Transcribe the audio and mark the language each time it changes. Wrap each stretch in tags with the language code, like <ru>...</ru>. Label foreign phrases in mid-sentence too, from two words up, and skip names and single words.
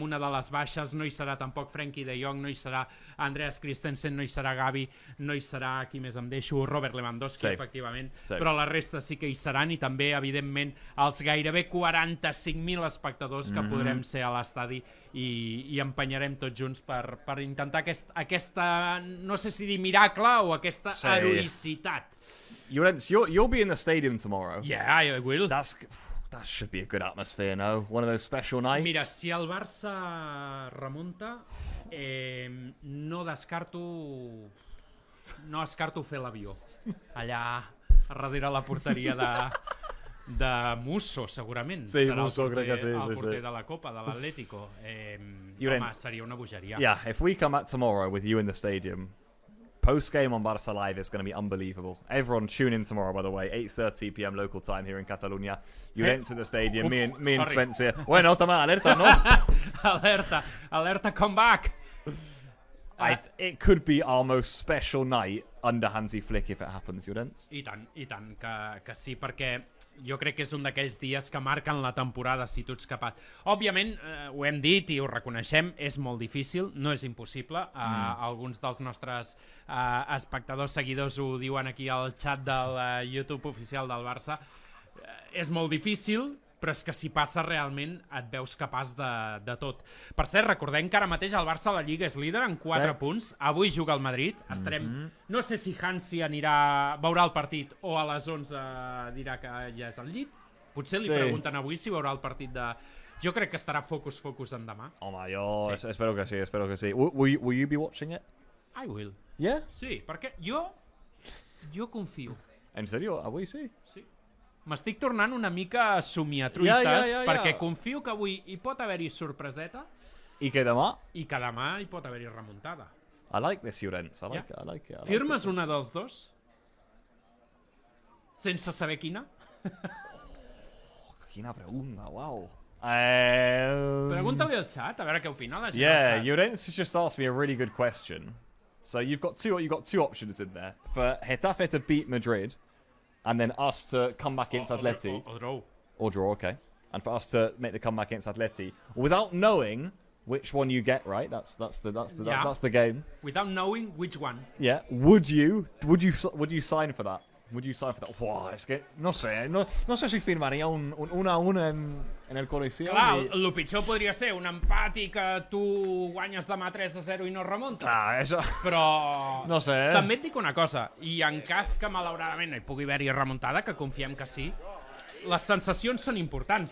<ca>una de les baixes, no hi serà tampoc Frenkie de Jong, no hi serà Andreas Christensen, no hi serà Gavi, no hi serà, qui més em deixo, Robert Lewandowski, efectivament, però la resta sí que hi seran, i també, evidentment, els gairebé 45.000 espectadors que podrem ser a l'estadi i empenyarem tots junts per intentar aquesta, no sé si dir miracle o aquesta heroïcitat. Llorens,</ca> <en>you'll be in the stadium tomorrow. Yeah, I will. That should be a good atmosphere, no? One of those special nights.</en> <ca>Mira, si el Barça remunta, no descarto fer l'avió allà darrere la porteria de Musso, segurament. Sí, serà Musso, crec que sí. El porter de la Copa, de l'Atlético. Home, seria una bogeria.</ca> <en>Yeah, if we come out tomorrow with you in the stadium, post-game on Barça Live is going to be unbelievable. Everyone tune in tomorrow, by the way, 8:30 p.m. local time here in Catalonia. You enter the stadium, me and Spencer.</en> <es>Bueno, toma, alerta, no?</es> <ca>Alerta,</ca> <en>come back! It could be our most special night under Hansi Flick if it happens, Llorenç.</en> <ca>I tant que sí, perquè jo crec que és un d'aquells dies que marquen la temporada si tu ets capaç. Òbviament, ho hem dit i ho reconeixem, és molt difícil, no és impossible. Alguns dels nostres espectadors, seguidors ho diuen aquí al xat del YouTube oficial del Barça. És molt difícil, però és que si passa realment et veus capaç de tot. Per cert, recordem que ara mateix el Barça a la Lliga és líder en 4 punts. Avui juga el Madrid. Estarem... No sé si Hansi veurà el partit o a les 11 dirà que ja és al llit. Potser li pregunten avui si veurà el partit de... Jo crec que estarà focus en demà. Home, jo espero que sí.</ca> <en>Will you be watching it? I will. Yeah?</en> <ca>Sí, perquè jo confio. En serio? Avui sí? Sí. M'estic tornant una mica somiatruites, perquè confio que avui hi pot haver-hi sorpreseta. I que demà? I que demà hi pot haver-hi remuntada.</ca> <en>I like this, Llorenç. I like it.</en> <ca>Firmes una dels dos? Sense saber quina? Quina pregunta, wow. Pregunta-li al xat, a veure què opina la gent al xat.</ca> <en>Llorenç has just asked me a really good question. So you've got two options in there. For Getafe to beat Madrid, and then us to come back against Atleti. Or draw, okay. And for us to make the comeback against Atleti without knowing which one you get, right? That's the game. Without knowing which one. Yeah. Would you sign for that? Would you sign for that?</en> <es>Wow, es que no sé si firmaría un 1-1 en el Coliseo.</es> <ca>Clar, el pitjor podria ser un empat i que tu guanyes demà 3-0 i no remuntes. Això... Però... No sé. També et dic una cosa, i en cas que malauradament hi pugui haver-hi remuntada, que confiem que sí, les sensacions són importants també.</ca>